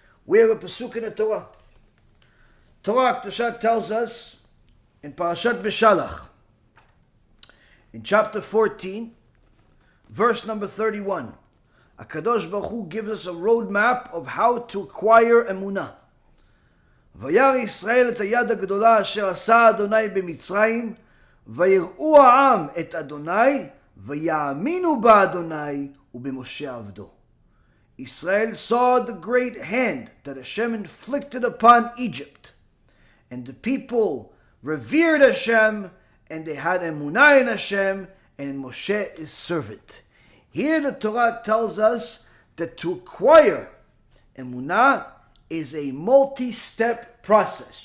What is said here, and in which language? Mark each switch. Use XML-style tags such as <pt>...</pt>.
<en>We have a pasuk in the Torah. Torah Kedusha tells us in Parashat V'Shalach, in chapter 14, verse number 31, HaKadosh Baruch Hu gives us a roadmap of how to acquire emunah.</en> <he>וירא ישראל את היד הגדולה אשר עשה אדוני במצרים, ויראו העם את אדוני, ויאמינו באדוני ובמשה עבדו.</he> <en>Israel saw the great hand that Hashem inflicted upon Egypt, and the people revered Hashem, and they had emunah in Hashem and in Moshe his servant. Here the Torah tells us that to acquire emunah is a multi-step process.</en>